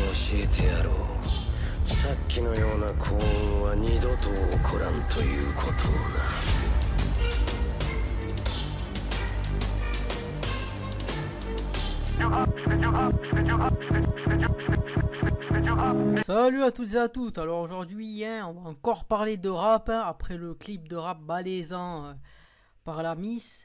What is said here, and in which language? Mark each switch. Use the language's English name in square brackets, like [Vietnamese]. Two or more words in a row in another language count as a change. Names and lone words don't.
[Japanese] えてやろう。さっきのような幸運は二度と起こらんということをな。 [French] Salut à toutes et à toutes. Alors aujourd'hui, on va encore parler de rap, après le clip de rap malaisant par la Miss.